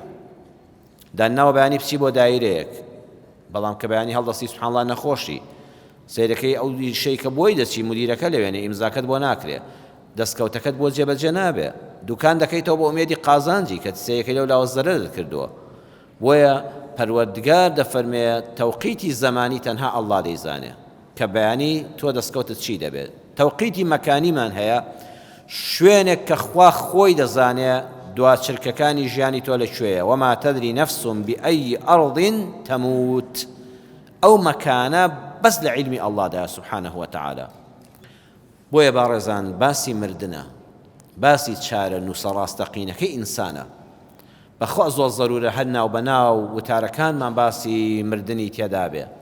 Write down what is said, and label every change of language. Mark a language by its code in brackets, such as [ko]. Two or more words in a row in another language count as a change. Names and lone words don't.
[ckb] دانناوە بەیانی بچی بۆ دایرەیەک، بەڵام کە بەیانی هەڵدەستی سوبحانەڵڵا نەخۆشی سەیرەکەی ئەو شەی کە بۆی دەچی مدیرەکە لەوێنێ ئیمزاکەت بۆ ناکرێ، دەستکەوتەکەت بۆ جێبەجێ نابێ، دوکان دەکەیتەوە بۆ ئومێدی قازانجی کە سەیەکەی لەولاوە زەرەرت کردووە. بۆیە پەروەردگار دەفەرمێ تەوقیتی زەمانی تەنها ئەڵڵا دەیزانێ کە بەیانی تۆ دەستکەوتت چی دەبێت. تەوقیتی مەکانیمان هەیە، شوێنێک کە خوا خۆی دەزانێ دواتچرکەکانی ژیانی تۆ لەکوێیە. [ar] وما تدري نفس بأي أرض تموت. [ckb] ئەو مەکانە بەس لە عیلمی ئەڵڵادا [ar] سوبحانەهو وەتەعالا. [ckb] بۆیە باڕێزان باسی مردنە، باسی چارە نووسە ڕاستەقینەکەی ئینسانە. بەخوا زۆر زەرورە هەر ناو بەناو وتارەکانمان باسی مردنی تێدا بێ.